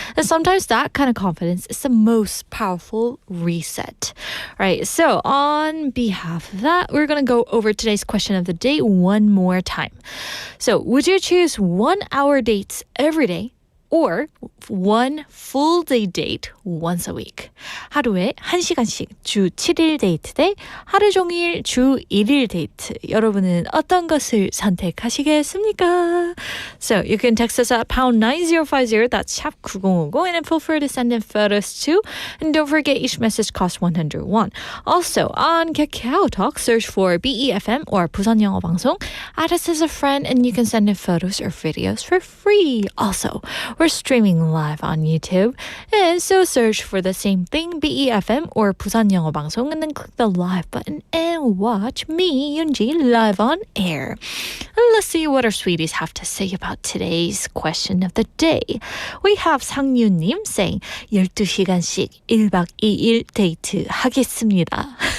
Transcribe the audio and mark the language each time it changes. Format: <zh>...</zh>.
<en>And sometimes that kind of confidence is the most powerful reset, right? So on behalf of that, we're going to go over today's question of the day one more time. So would you choose 1 hour dates every day or one full day date once a week?</en> <ko>하루에 1시간씩 주 7일 데이트 대 하루 종일 주 1일 데이트. 여러분은 어떤 것을 선택하시겠습니까?</ko> <en>So you can text us at pound 9050, that's 샵 9050, and then feel free to send in photos too. And don't forget each message costs 101. Also on Kakao Talk, search for BEFM or</en> <ko>부산 영어 방송.</ko> <en>Add us as a friend and you can send in photos or videos for free. Also, we're streaming live on YouTube, and so search for the same thing, BEFM or</en> <ko>부산 영어 방송,</ko> <en>and then click the live button and watch me, Yoonji, live on air. And let's see what our sweeties have to say about today's question of the day. We have</en> <ko>상윤님</ko> <en>saying</en> <ko>12시간씩 1박 2일 데이트 하겠습니다.</ko>